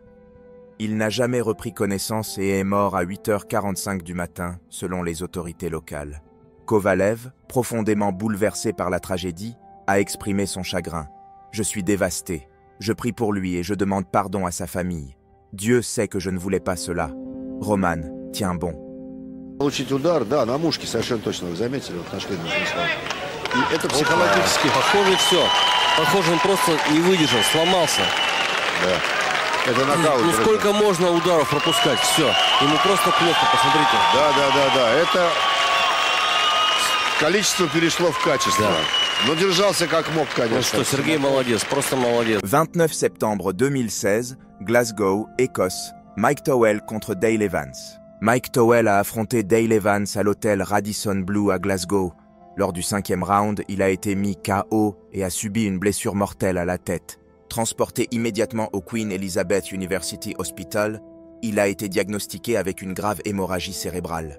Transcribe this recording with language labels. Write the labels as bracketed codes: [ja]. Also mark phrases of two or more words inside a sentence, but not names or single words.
[fr] Il n'a jamais repris connaissance et est mort à 8h45 du matin, selon les autorités locales. Kovalev, profondément bouleversé par la tragédie, a exprimé son chagrin. « Je suis dévasté. Je prie pour lui et je demande pardon à sa famille. Dieu sait que je ne voulais pas cela. Roman, tiens bon. » [ru] Получить удар, да, на мушке совершенно точно, вы заметили, вот нашли И это психологически. Похоже, все. Похоже, он просто не выдержал, сломался. Да. Это нокаут. Ну сколько можно ударов пропускать? Все. Ему просто плохо, посмотрите. Да. Это количество перешло в качество. Да. Но держался как мог, конечно. Ну что, Сергей молодец, просто молодец. [fr] 29 septembre 2016, Glasgow, Écosse. Mike Towell contre Dale Evans. Mike Towell a affronté Dale Evans à l'hôtel Radisson Blu à Glasgow. Lors du 5e round, il a été mis KO et a subi une blessure mortelle à la tête. Transporté immédiatement au Queen Elizabeth University Hospital, il a été diagnostiqué avec une grave hémorragie cérébrale.